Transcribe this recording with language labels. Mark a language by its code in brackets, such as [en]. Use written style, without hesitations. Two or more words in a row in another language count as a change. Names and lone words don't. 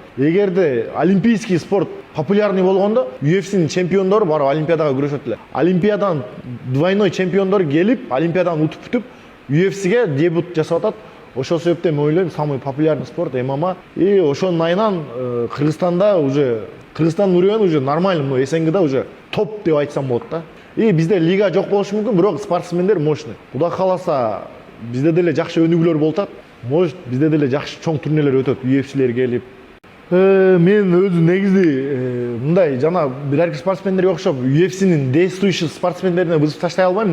[ky] Эгерде [ru] олимпийский спорт популярный [ky] болгондо UFC'нин чемпиондору барып Олимпиадага күрөшөт эле. Олимпиадан двойной чемпиондор келип, Олимпиадан утуп бүтүп UFC'ге дебют жасап атат. Ошол себептен мен ойлойм [ru] самый популярный спорт [ky] ММА. И ошонун айынан Кыргызстанда уже Кыргызстандын [ru] уровень уже нормальный, но [ky] СНГда уже топ деп айтсам болот да. И бизде лига жок болушу мүмкүн, бирок спортсмендер мощный. Кудай кааласа бизде деле жакшы өнүгүүлөр болуп атат. Может бизде деле жакшы чоң турнирлер өтөт, UFC'лер келип. Мен өзү негизи мындай жана бир спортсмендерге окшоп UFC'нин действующий спортсмендерине бузуп таштай албайм.